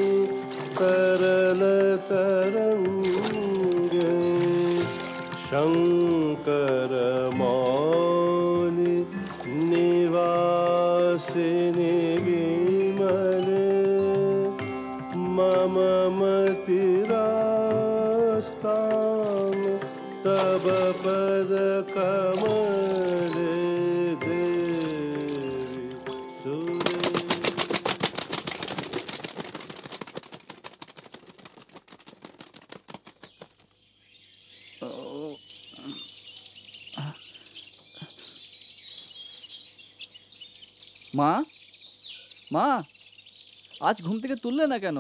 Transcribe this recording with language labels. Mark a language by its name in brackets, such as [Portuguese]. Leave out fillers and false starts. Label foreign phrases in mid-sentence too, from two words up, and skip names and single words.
[Sanskrit] तरलतरंगे शंकर मौली निवासिनी विमले मम मतिरास्तां तव पद कमले देवी सुरे। [Bangla] মা মা আজ ঘুম থেকে তুললে না কেন?